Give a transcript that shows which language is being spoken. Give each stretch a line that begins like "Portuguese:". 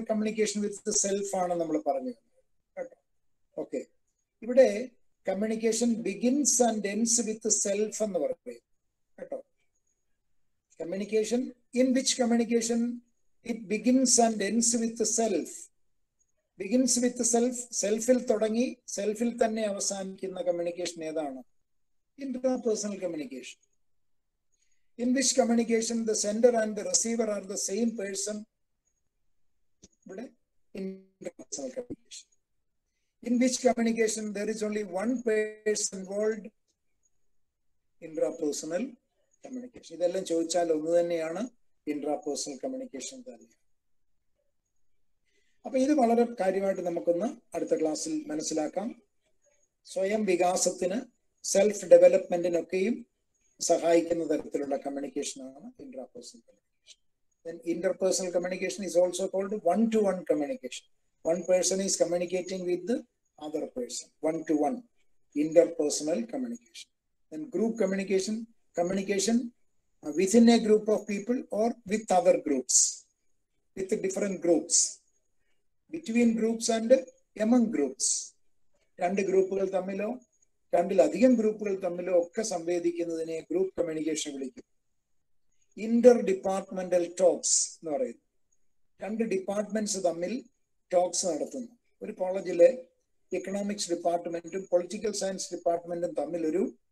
Malayalam: Communication with self ആണ് നമ്മൾ പറഞ്ഞത് കേട്ടോ. ഓക്കെ, ഇവിടെ communication begins and ends with self എന്ന് പറയും കേട്ടോ.
English: Communication, in which communication it begins and ends with self.
Malayalam: Begins with self, സെൽഫിൽ തുടങ്ങി സെൽഫിൽ തന്നെ അവസാനിക്കുന്ന കമ്മ്യൂണിക്കേഷൻ ഏതാണ്?
English: Interpersonal communication. In which communication the sender and the receiver are the same person. Interpersonal communication. In which communication there is only one person involved. Intrapersonal communication.
Malayalam: ഇതെല്ലാം ചോദിച്ചാൽ ഒന്ന് തന്നെയാണ്, intrapersonal communication തന്നെ. അപ്പൊ ഇത് വളരെ കാര്യമായിട്ട് നമുക്കൊന്ന് അടുത്ത ക്ലാസ്സിൽ മനസ്സിലാക്കാം. സ്വയം വികാസത്തിന്, സെൽഫ് ഡെവലപ്മെന്റിനൊക്കെയും സഹായിക്കുന്ന തരത്തിലുള്ള കമ്മ്യൂണിക്കേഷൻ ആണ് interpersonal communication.
English: Then interpersonal communication is also called one-to-one communication. One person is communicating with the other person. One-to-one, interpersonal communication. Then group communication, communication within a group of people or with other groups, with different groups, between groups and among groups.
Malayalam: രണ്ട് ഗ്രൂപ്പുകൾ തമ്മിലോ രണ്ടിലധികം ഗ്രൂപ്പുകൾ തമ്മിലോ ഒക്കെ സംവേദിക്കുന്നതിനെ group communication വിളിക്കും. Inter departmental talks എന്ന് പറയുന്നു. രണ്ട് departments തമ്മിൽ talks നടത്തുന്നു. ഒരു കോളേജിലെ എക്കണോമിക്സ് ഡിപ്പാർട്ട്മെന്റും പൊളിറ്റിക്കൽ സയൻസ് ഡിപ്പാർട്ട്മെന്റും തമ്മിൽ ഒരു